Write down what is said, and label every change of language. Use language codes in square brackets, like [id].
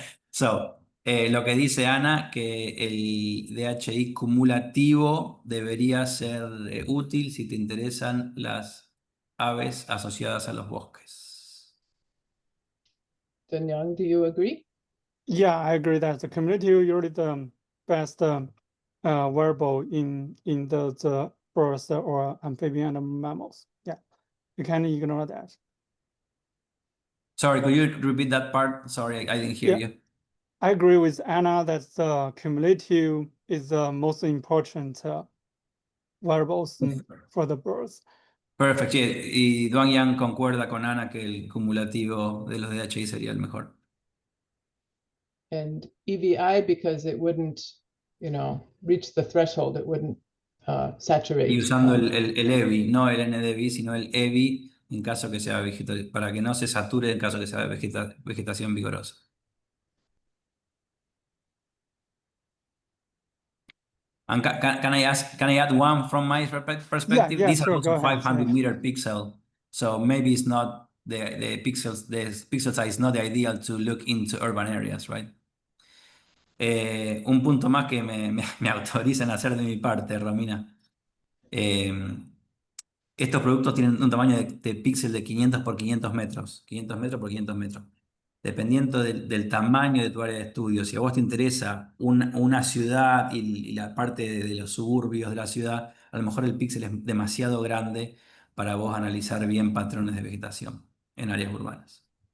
[es] So, lo que dice Ana, que el DHI cumulativo debería ser útil si te interesan las aves asociadas a los bosques. [en] Duanyang, do you agree? Yeah, I agree that the community usually the best variable in the birds or amphibian and mammals. Yeah, you can't ignore that. Sorry, could you repeat that part? Sorry, I didn't hear Yeah. you. I agree with Anna that the cumulative is the most important variables for the birds. [es] Perfecto. Y Duanyang concuerda con Ana que el cumulativo de los DHI sería el mejor. [en] And EVI because it wouldn't, reach the threshold. It wouldn't saturate. [es] Y usando el EVI, no el NDVI, sino el EVI en caso que sea para que no se sature en caso que sea vegetación vigorosa. [en] And can I add one from my perspective? Yeah, These sure, are also go ahead, 500-meter pixel, so maybe it's not the pixels. The pixel size is not ideal to look into urban areas, right? [es] Un punto más que me autorizan a hacer de mi parte, Romina. Estos productos tienen un tamaño de píxel de 500 por 500 metros, 500 metros por 500 metros. Dependiendo del tamaño de tu área de estudio, si a vos te interesa una ciudad y la parte de los suburbios de la ciudad, a lo mejor el píxel es demasiado grande para vos analizar bien patrones de vegetación en áreas urbanas.